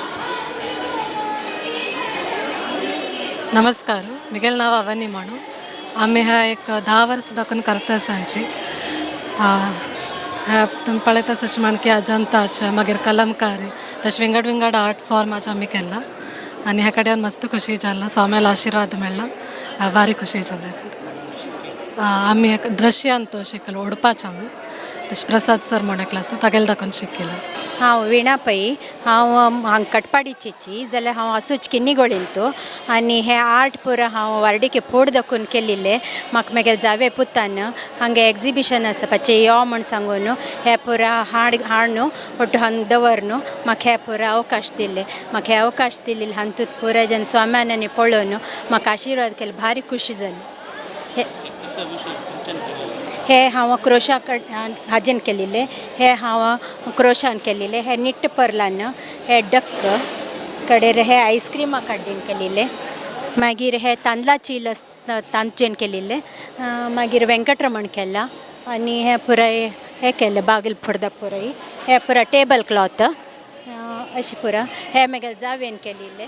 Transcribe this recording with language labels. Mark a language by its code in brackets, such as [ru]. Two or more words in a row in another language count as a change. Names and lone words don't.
[kok] नमस्कार म्हगेलें नांव अवनी म्हणून आमी ह्या एक 10 वर्सां दाखून करता सांची तुमी पळयता तशें म्हण की अजंताचे मागीर कलमकारी तशें विंगड विंगड आर्ट फॉर्माचे आमी केला आनी ह्या कडेन मस्त खुशी जाला स्वामेलो आशिर्वाद मेळ्ळा भारी खुशी जाला आमी एक दृश्यान तो शिकलो ओडपाचें आमी तशें प्रसाद सर म्हणून क्लास तागेले दाखोवन शिकयला हांव विणा पै हांव हांगा कटपाडीचेची जाल्यार हांव आसूच किन्नीगोळींतू आनी हे आर्ट पुरो हांव वार्डिके फोड दाखोवन केल्ले म्हाका म्हगेले जावे पुतान हांगा एग्जिबिशन आसा पाचे यो म्हण सांगून हे पुरो हाड न्हू ಒಟ್ಟು ಹಂಗೆ ದವರ್ನು म्हाका हे पुरो अवकाश दिले म्हाका हे अवकाश दिल्ले हातूंत पुरो जन स्वाम्यानी पळोवन म्हाका आशिर्वाद केले भारी खुशी जाली हे हांव क्रोशा हाजेन केल्ले हे हांव क्रोशान केल्ले हे निट्ट पर्लान हे डक कडेर हे आयस्क्रिमा काड्डीन केल्ले मागीर हे तांदळाची तांचेन केल्ले मागीर वेंकटरमण केला आनी हे पुराय हे केलें बागल पडदा पुराय हे पुरा टेबल क्लॉथ अशी पुरा हे म्हगेले जावेन केल्ले